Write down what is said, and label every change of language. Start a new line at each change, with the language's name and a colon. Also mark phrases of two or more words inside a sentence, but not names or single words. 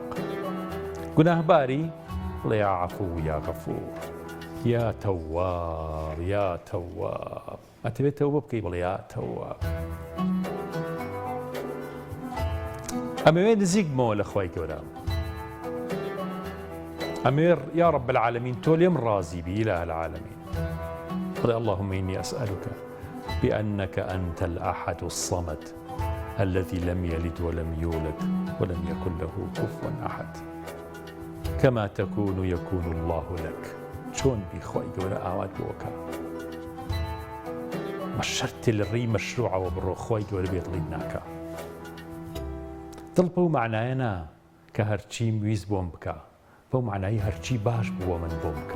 Central Kurdish: گوناهباری بڵێ
Arabic: یا عەفو یا غەفوور، یا تەواب یا تەواب.
Central Kurdish: ئەتەوێت تەوبە بکەی بڵێ
Arabic: یا تەواب.
Central Kurdish: ئەمەوێ نزیک بمەوە لە خوای گەورە، ئەمێ
Arabic: یا رب العالمین
Central Kurdish: تۆ لێم ڕازی بی
Arabic: إله العالمین. بڵێ اللهم إني أسألك بأنك أنت الأحد الصمد الذي لم يلد ولم يولد ولم يكن له كفوا أحد كما تكون يكون الله لك.
Central Kurdish: چۆن بی خوای گەورە ئاوات بۆکە مە شەرتێ لە ڕێی مەشروعەوە بڕۆ خوای گەورە بێت دڵی ناکە. دڵ بەو معنایە نا کە هەرچیم ویست بۆم بکە، بەو معنایی هەرچی باش بووە من بۆم بکە.